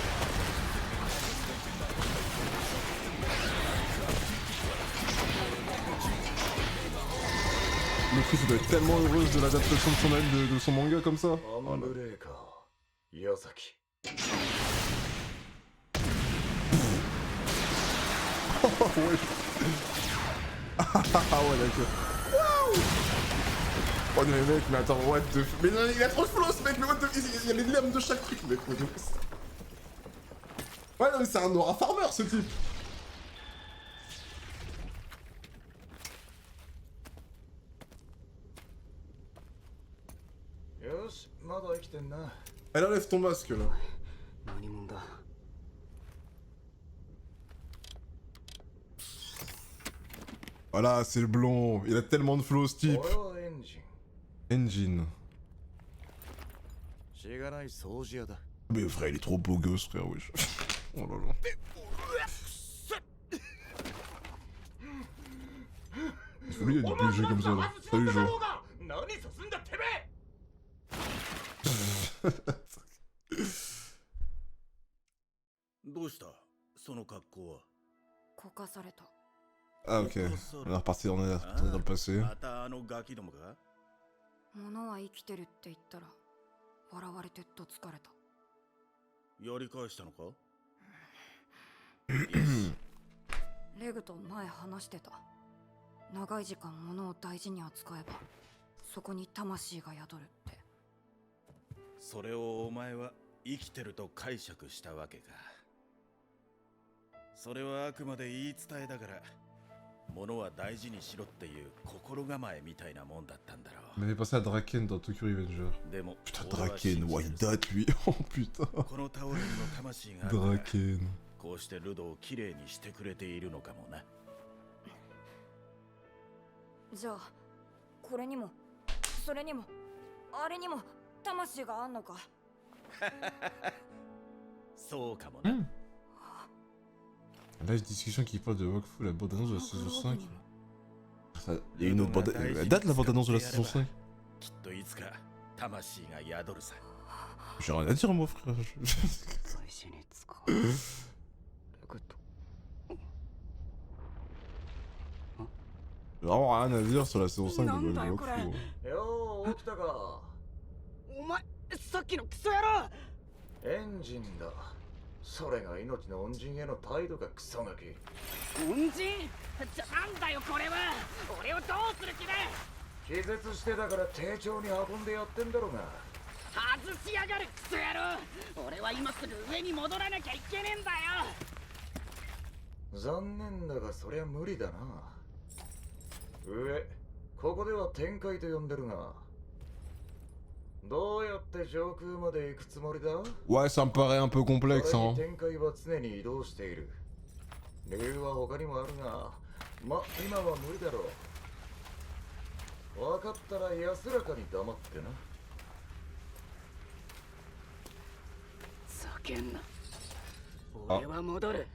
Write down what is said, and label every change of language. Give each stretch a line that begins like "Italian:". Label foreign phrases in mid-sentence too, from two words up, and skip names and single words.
French: L'autrice doit être tellement heureuse de l'adaptation de son manga comme ça. Oh là. Oh ouais. Ah ouais d'accord. Oh mais mec, mais attends,
English: what the...
French: Mais non, il a trop de flow ce mec, mais
English: what the...
French: Il y a les lames de chaque truc mec,
English: what the...
French: Ouais non mais c'est un
English: aura farmer
French: ce type. Elle enlève ton masque là. Voilà, c'est le blond. Il a tellement de flow ce type. Engine. Mais frère, il est trop beau gosse frère, wesh. Oh là là. Lui, il a du budget comme ça là. Salut Joe.
Japanese: どうしたその格好は。こかされた。
French: Ah ok, on est reparti, on est dans le passé.
Japanese: またあのガキどもか。物は生きてるって言ったら笑われてどつかれた。やり返したのか。レグと前話してた。長い時間物を大事に扱えばそこに魂が宿るって。それをお前は生きてると解釈したわけか。それはあくまで言い伝えだから物は大事にしろっていう心構えみたいなもんだったんだろう。
French: Il m'avait pensé à Draken dans Tokyo Revenger. Putain, Draken, ouais, il date lui. Oh putain.
Japanese: このタオルにも魂があるから Draken. こうしてルドをきれいにしてくれているのかもな。じゃあこれにもそれにもあれにも魂があんのか。そうかもな。
French: Là, une discussion qui parle de Wakfu, la bande-annonce de la saison 5. Il y a une autre bande-annonce. Elle date la bande-annonce de la saison 5. J'ai rien à dire, moi, frère. J'ai vraiment rien à dire sur la saison 5 de Wakfu.
Japanese: Yo, 起きたか。お前、さっきのクソ野郎。エンジンだ。それが命の恩人への態度がクソガキ。恩人？なんだよこれは。俺をどうする気だ。気絶してたから丁重に運んでやってんだろうが。外しやがるクソ野郎。俺は今すぐ上に戻らなきゃいけねえんだよ。残念だがそりゃ無理だな。上、ここでは天界と呼んでるが、どうやって上空まで行くつもりだ？
French: Ouais, ça me paraît un peu complexe, hein.
Japanese: 天界は常に移動している。理由は他にもあるが、今は無理だろう。分かったら安らかに黙ってな。叫んな。俺は戻る。